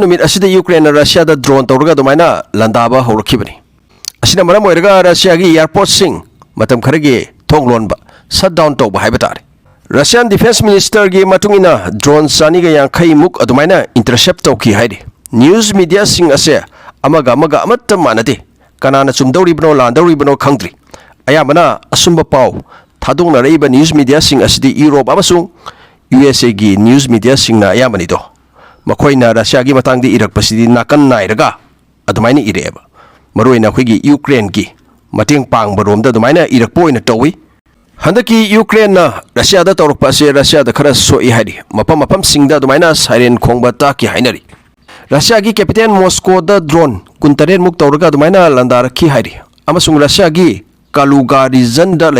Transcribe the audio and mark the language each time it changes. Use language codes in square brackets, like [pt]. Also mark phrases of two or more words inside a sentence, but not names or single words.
[mni] numit asida Ukraine Russia da drone tawrga dumaina landaba horakhibani asina maram oirga Russia gi airport sing matam kharage thonglon ba shutdown tawba haibata [en] Russian Defense Minister [mni] gi matungina drone sani ga yankhai muk adumaina intercept tawki haide [en] news media [mni] sing ase amaga amatta manade kanana chumdawri bno landawri bno khangdri ayamana asumba paw thadongna reiba [en] news media [mni] sing asidi Europe amasung USA gi [en] news media [mni] sing na ayamani do makoina Russia gi matangdi irak pasidi nakan nairaga adumaina ireba maroina khoigi Ukraine gi mating pang baromda adumaina irak poina tawi Handaki Ukraine na Russia da tawruk pase Russia da khara soi haidi mapam singda dumaina siren khongba ta ki hainari Russia gi capital Moscow da drone kuntaren muk tawraga dumaina Landarakhare haidi amasung Russia gi Kaluga region da